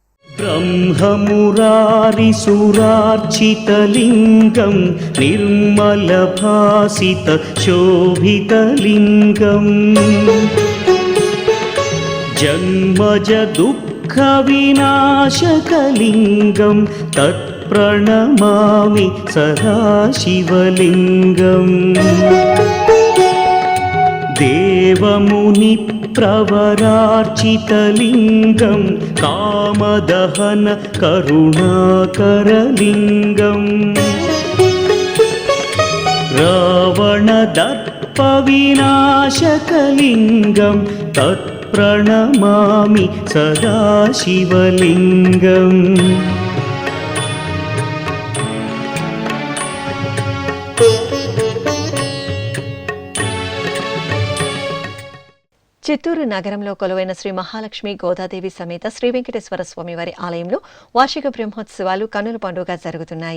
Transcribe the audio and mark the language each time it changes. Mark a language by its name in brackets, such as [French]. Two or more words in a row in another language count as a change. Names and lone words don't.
[Sanskrit] బ్రహ్మమురారిసురార్చితలింగం నిర్మలభాసిత శోభితలింగం జన్మజ దుఃఖ వినాశకలింగం తత్ప్రణమామి సదాశివలింగం దేవముని प्रवरार्चितलिङ्गं कामदहन करुणाकरलिङ्गम् रावणदर्पविनाशकलिङ्गं तत्प्रणमामि सदा शिवलिङ्गम् [Telugu] చిత్తూరు నగరంలో కొలువైన శ్రీ మహాలక్ష్మి గోదాదేవి సమేత శ్రీ వెంకటేశ్వర స్వామి వారి ఆలయంలో వార్షిక బ్రహ్మోత్సవాలు కన్నుల పండుగ జరుగుతున్నాయి.